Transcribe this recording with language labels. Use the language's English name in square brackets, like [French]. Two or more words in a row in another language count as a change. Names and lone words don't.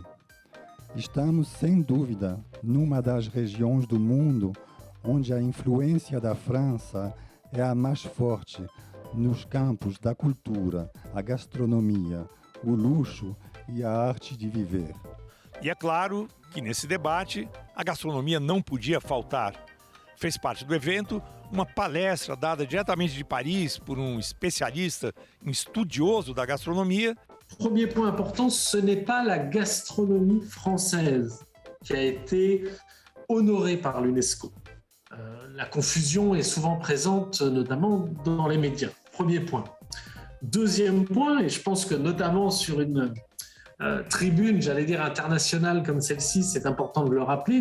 [Portuguese] Estamos, sem dúvida, numa das regiões do mundo onde a influência da França é a mais forte nos campos da cultura, a gastronomia, o luxo e a arte de viver. E é claro que nesse debate a gastronomia não podia faltar. Fez parte do evento uma palestra dada diretamente de Paris por um especialista, um estudioso da gastronomia. [French] Premier point important, ce n'est pas la gastronomie française qui a été honorée par l'UNESCO. La confusion est souvent présente, notamment dans les médias. Premier point. Deuxième point, et je pense que notamment sur une tribune, j'allais dire internationale comme celle-ci, c'est important de le rappeler.